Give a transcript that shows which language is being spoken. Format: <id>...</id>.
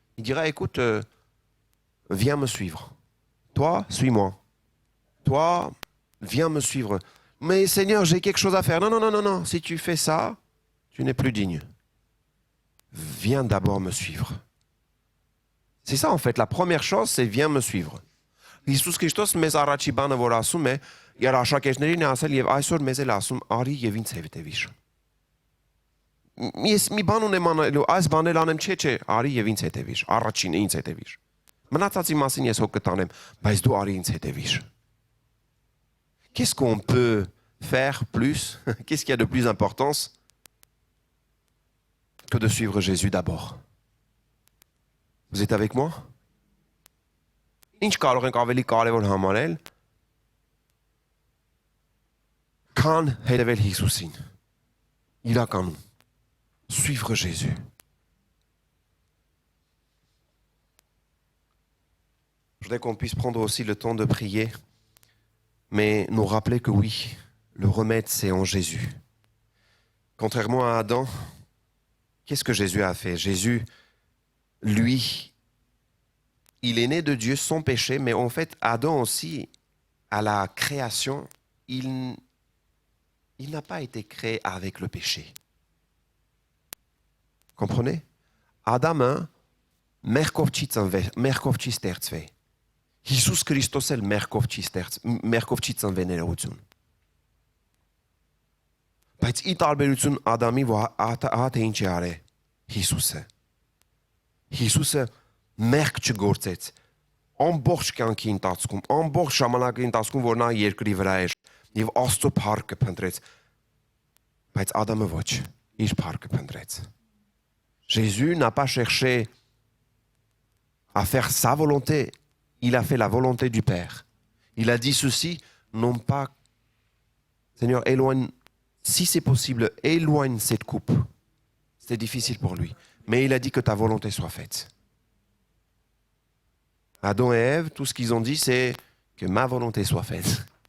<fr>Il dira « Écoute, viens me suivre. Toi, suis-moi. Toi, viens me suivre. Mais Seigneur, j'ai quelque chose à faire. Non, non, non, non, non. Si tu fais ça, tu n'es plus digne. Viens d'abord me suivre. » C'est ça en fait, la première chose, c'est viens me suivre.</fr> <hy>Հիսուս Քրիստոս մեզ առաջի բանը որ ասում է, իր աշակերտներին է ասել եւ այսօր մեզ էլ ասում, արի եւ ինձ հետևիր։ Ես մի բան ունեմ անելու, այս բանել անեմ, չէ, արի եւ ինձ հետևիր, առաջինը ինձ հետևիր։ Մնացածի մասին ես հոգ կտանեմ, բայց դու արի ինձ հետևիր։</hy> <fr>Qu'est-ce qu'on peut faire plus? Qu'est-ce qu'il y a de plus importance que de suivre Jésus d'abord? Vous êtes avec moi?</fr> <hy>Ինչ կարող ենք ավելի կարևոր համարել քան հետևել Հիսուսին։ Իրականում</hy> <fr>suivre Jésus. Je voudrais qu'on puisse prendre aussi le temps de prier, mais nous rappeler que oui, le remède c'est en Jésus. Contrairement à Adam, qu'est-ce que Jésus a fait? Jésus, lui, il est né de Dieu sans péché, mais en fait, Adam aussi, à la création, il n'a pas été créé avec le péché. Comprenez?</fr> <hy>Adamը մեղքով չի ստեղծվել։ Հիսուս Քրիստոս էլ մեղքով չի ծնվել ներողություն։ Բայց ի տարբերություն Ադամի, ահա թե ինչ է արել Հիսուսը։ Հիսուսը մեղք չգործեց ամբողջ կյանքի ընթացքում, ամբողջ ժամանակի ընթացքում, որ նա երկրի վրա էր եւ Աստծո փառքը փնտրեց, բայց Ադամը ոչ, իր փառքը փնտրեց։</hy> <fr>Jésus n'a pas cherché à faire sa volonté, il a fait la volonté du Père. Il a dit ceci, non pas, Seigneur, éloigne, si c'est possible, éloigne cette coupe. C'était difficile pour lui. Mais il a dit que ta volonté soit faite. Adam et Ève, tout ce qu'ils ont dit, c'est que ma volonté soit faite.</fr>